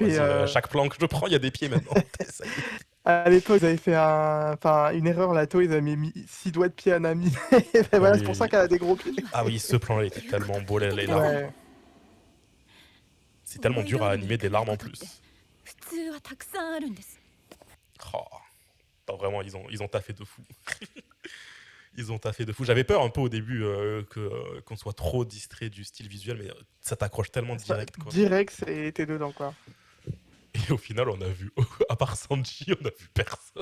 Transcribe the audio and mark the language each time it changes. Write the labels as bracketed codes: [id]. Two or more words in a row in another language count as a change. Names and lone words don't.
[fr] fait. vas-y, chaque plan que je prends, il y a des pieds maintenant. Ça y est. À l'époque, ils avaient fait une erreur, la ils avaient mis 6 doigts de pied à Nami. Et ben voilà, Oui, c'est pour oui, ça oui. qu'elle a des gros pieds. Ah oui, ce plan-là était tellement beau, les larmes. Ouais. C'est tellement dur à animer des larmes en plus. [ja] 普通はたくさんあるんです。 [fr] Oh. Non, vraiment, ils ont taffé de fou. Ils ont taffé de fou. J'avais peur un peu au début qu'on soit trop distrait du style visuel, mais ça t'accroche tellement direct, quoi. Direct, t'es dedans, quoi. Et au final, on a vu, à part Sanji, on a vu personne.